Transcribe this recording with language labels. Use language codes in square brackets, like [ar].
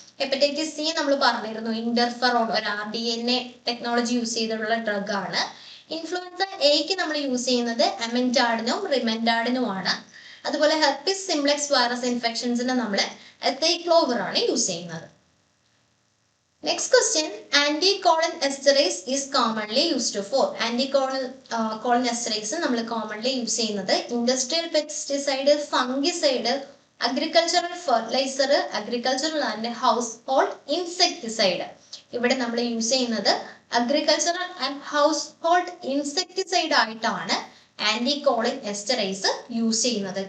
[ml] Hepatitis C നമ്മൾ പറഞ്ഞിരുന്നു interferon ഒരു RDNA ടെക്നോളജി യൂസ് ചെയ്തിട്ടുള്ള ഡ്രഗ് ആണ്. ഇൻഫ്ലുവൻസ എക്ക് നമ്മൾ യൂസ് ചെയ്യുന്നത് അമെൻറ്റാഡിനും റിമെൻഡാഡിനുമാണ്. അതുപോലെ ഹെർപ്പിസ് സിംപ്ലെക്സ് വൈറസ് ഇൻഫെക്ഷൻസിന് നമ്മൾ എത്തൈക്ലോവർ ആണ് യൂസ് ചെയ്യുന്നത്. [en] Next question, anticolon esterase is commonly used for. [ml] Anticolon esterase നമ്മൾ commonly യൂസ് ചെയ്യുന്നത് industrial pesticide, fungicide, agricultural fertiliser, agricultural and house hold insecticide. ഇവിടെ നമ്മൾ യൂസ് ചെയ്യുന്നത് agricultural and house hold insecticide ആയിട്ടാണ് ആന്റികോളിൻ esterase use ചെയ്യുന്നത്.